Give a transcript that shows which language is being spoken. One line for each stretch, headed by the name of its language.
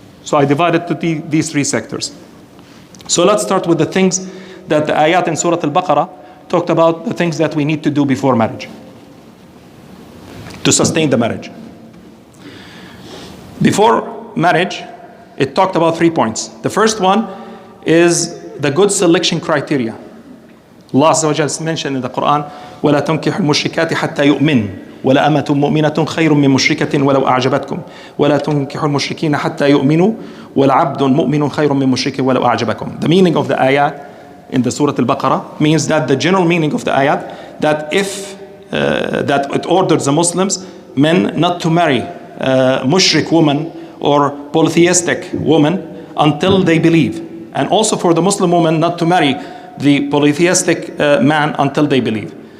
English: So I divided to these 3 sectors. So let's start with the things that the ayat in Surah Al-Baqarah talked about, the things that we need to do before marriage to sustain the marriage. Before marriage, it talked about 3 points. The first one is the good selection criteria. Allah Azza wa Jalla mentioned in the Quran,
Arabic: وَلَا تُنْكِحُ الْمُشْرِكَاتِ حَتَّى يُؤْمِنْ وَلَا أَمَةٌ مُؤْمِنَةٌ خَيْرٌ مِّن مُشْرِكَةٍ وَلَوْ أَعْجَبَتْكُمْ وَلَا تُنْكِحُ الْمُشْرِكِينَ حَتَّى يُؤْمِنُوا وَلَعَبْدٌ مُؤْمِنٌ خَيْرٌ مِّن مُشْرِكٍ وَلَوْ أَعْجَبَكُمْ.
English: The meaning of the ayat in the Surah Al-Baqarah means that the general meaning of the ayat, that if that it orders the Muslims, men, not to marry mushrik woman or polytheistic woman until they believe. And also for the Muslim woman not to marry the polytheistic man until they believe.